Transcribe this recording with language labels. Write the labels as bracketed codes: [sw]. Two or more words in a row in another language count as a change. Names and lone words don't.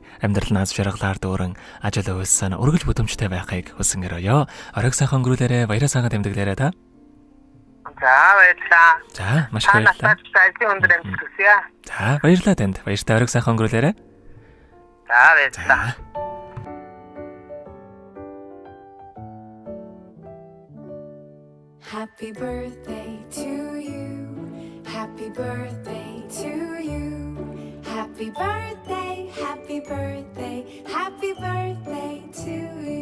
[mn] Амьдрал наз жаргалаар дүүрэн ажил үйлсэн үргэлж бүдэмжтэй байхыг хүсэн өрөөё. Оройг сайхан өнгөрүүлээрэ, баяраа сайхан тэмдэглээрэ та. За баярлалаа. За маш их баярлалаа. Ажил өндөр амжилт хүсье. За баярлалаа танд. Баяртай оройг сайхан өнгөрүүлээрэ. За баярлалаа. [en] Happy birthday to you. Happy birthday to you. Happy birthday, happy birthday, happy birthday to you.